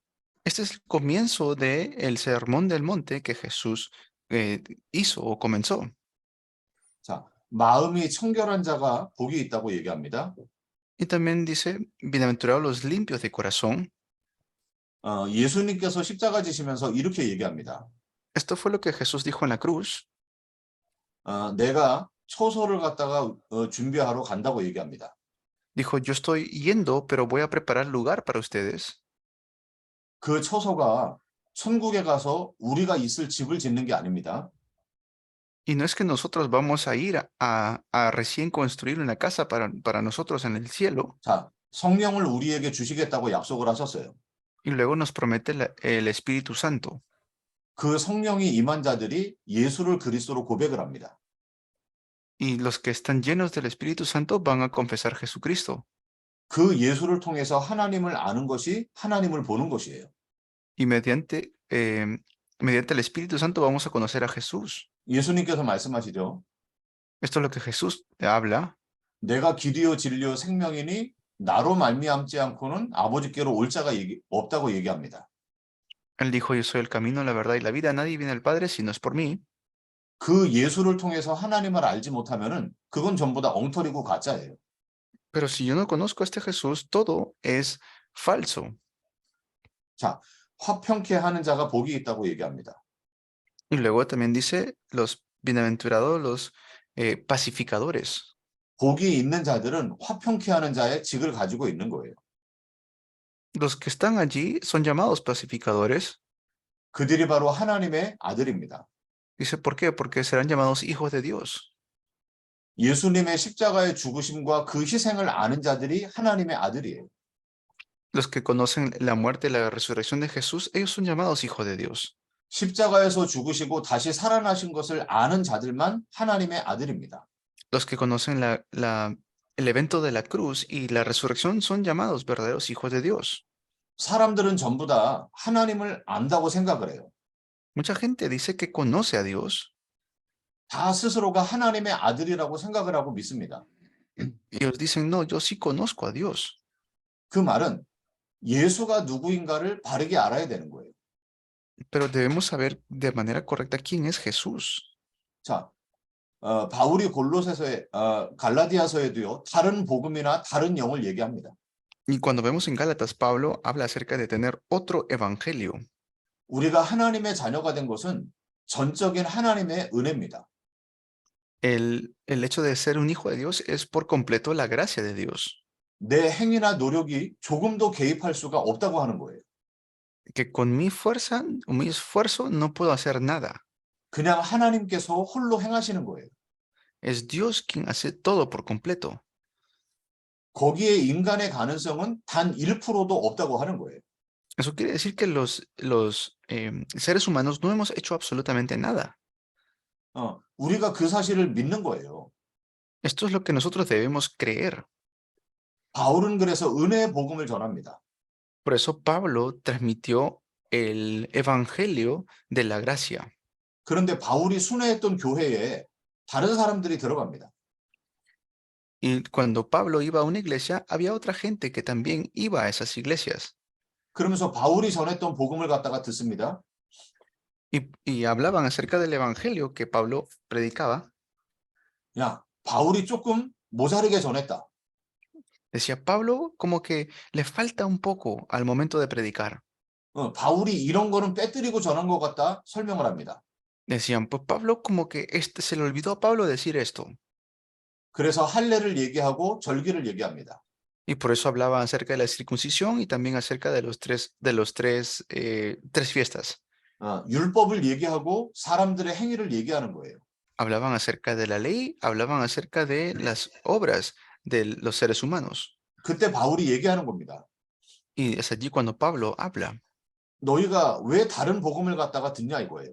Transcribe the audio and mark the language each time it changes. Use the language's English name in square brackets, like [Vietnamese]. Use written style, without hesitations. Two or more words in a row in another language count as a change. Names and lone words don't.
[Spanish] Este es el comienzo del Sermón del Monte que Jesús hizo o comenzó. [Korean] 자, 마음이 청결한 자가 복이 있다고 얘기합니다. [Spanish] Y también dice, bienaventurados los limpios de corazón. [Korean] 예수님께서 십자가 지시면서 이렇게 얘기합니다. [Spanish] Esto fue lo que Jesús dijo en la cruz. [Korean] 내가 초소를 갖다가 준비하러 간다고 얘기합니다. [Spanish] Dijo, yo estoy yendo, pero voy a preparar lugar para ustedes. [Korean] 그 초소가 천국에 가서 우리가 있을 집을 짓는 게 아닙니다. [Spanish] Y no es que nosotros vamos a ir a recién construir una casa para nosotros en el cielo. [Korean] 자, 성령을 우리에게 주시겠다고 약속을 하셨어요. [Spanish] Y luego nos promete el Espíritu Santo. [Korean] 그 성령이 임한 자들이 예수를 그리스도로 고백을 합니다. [Spanish] Y los que están llenos del Espíritu Santo van a confesar Jesucristo. [Korean] 그 예수를 통해서 하나님을 아는 것이 하나님을 보는 것이에요. [Spanish] Y mediante el Espíritu Santo vamos a conocer a Jesús. [Korean] 예수님께서 말씀하시죠. [Spanish] Esto es lo que Jesús habla. [Korean] 내가 길이요 진리요 생명이니 나로 말미암지 않고는 아버지께로 올 자가 없다고 얘기합니다. [Spanish] Él dijo, yo soy el camino, la verdad y la vida. Nadie viene al Padre si no es por mí. [Korean] 그 예수를 통해서 하나님을 알지 못하면은 그건 전부 다 엉터리고 가짜예요. [Spanish] Pero si yo no conozco a este Jesús, todo es falso. [Korean] 자, 화평케 하는 자가 복이 있다고 얘기합니다. [Spanish] Y luego también dice, los bienaventurados, los pacificadores. [Korean] 복이 있는 자들은 화평케 하는 자의 직을 가지고 있는 거예요. [Spanish] Los que están allí son llamados pacificadores. [Korean] 그들이 바로 하나님의 아들입니다. [Spanish] Dice, ¿por qué? Porque serán llamados hijos de Dios. [Korean] 예수님의 십자가의 죽으심과 그 희생을 아는 자들이 하나님의 아들이에요. [Spanish] Los que conocen la muerte y la resurrección de Jesús, ellos son llamados hijos de Dios. [Korean] 십자가에서 죽으시고 다시 살아나신 것을 아는 자들만 하나님의 아들입니다. [Spanish] Los que conocen el evento de la cruz y la resurrección son llamados verdaderos hijos de Dios. [Korean] 사람들은 전부 다 하나님을 안다고 생각을 해요. [Spanish] Mucha gente dice que conoce a Dios. [Korean] 다 스스로가 하나님의 아들이라고 생각을 하고 믿습니다. [Spanish] Ellos dicen, no, yo sí conozco a Dios. [Korean] 그 말은 예수가 누구인가를 바르게 알아야 되는 거예요. [Spanish] Pero debemos saber de manera correcta quién es Jesús. [Korean] 자, 바울이 갈라디아서에도요, 다른 복음이나 다른 영을 얘기합니다. [Spanish] Y cuando vemos en Gálatas, Pablo habla acerca de tener otro evangelio. [Korean] 우리가 하나님의 자녀가 된 것은 전적인 하나님의 은혜입니다. [Spanish] El hecho de ser un hijo de Dios es por completo la gracia de Dios. [Korean] 내 행위나 노력이 조금도 개입할 수가 없다고 하는 거예요. [Spanish] Que con mi fuerza o mi esfuerzo no puedo hacer nada. [Korean] 그냥 하나님께서 홀로 행하시는 거예요. [Spanish] Es Dios quien hace todo por completo. [Korean] 거기에 인간의 가능성은 단 1%도 없다고 하는 거예요. [Spanish] Eso quiere decir que los seres humanos no hemos hecho absolutamente nada. [Korean] 우리가 그 사실을 믿는 거예요. [Spanish] Esto es lo que nosotros debemos creer. [Korean] 바울은 그래서 은혜의 복음을 전합니다. [Spanish] Por eso Pablo transmitió el evangelio de la gracia. [Korean] 그런데 바울이 순회했던 교회에 다른 사람들이 들어갑니다. [Spanish] Y cuando Pablo iba a una iglesia, había otra gente que también iba a esas iglesias. [Korean] 그러면서 바울이 전했던 복음을 갖다가 듣습니다. [Spanish] Y hablaban acerca del evangelio que Pablo predicaba. [Korean] 야, 바울이 조금 모자르게 전했다. [Spanish] Decía, Pablo como que le falta un poco al momento de predicar. [Korean] 바울이 이런 거는 빼뜨리고 전한 것 같다 설명을 합니다. [Spanish] Decían, pues Pablo como que se le olvidó a Pablo decir esto. [Korean] 그래서 할례를 얘기하고 절기를 얘기합니다. [Spanish] Y por eso hablaba acerca de la circuncisión y también acerca de tres fiestas. [Korean] 율법을 얘기하고 사람들의 행위를 얘기하는 거예요. [Spanish] Hablaban acerca de la ley, hablaban acerca de las obras de los seres humanos. [Korean] 그때 바울이 얘기하는 겁니다. [Spanish] Y es allí cuando Pablo habla. [Korean] 너희가 왜 다른 복음을 갖다가 듣냐 이거예요.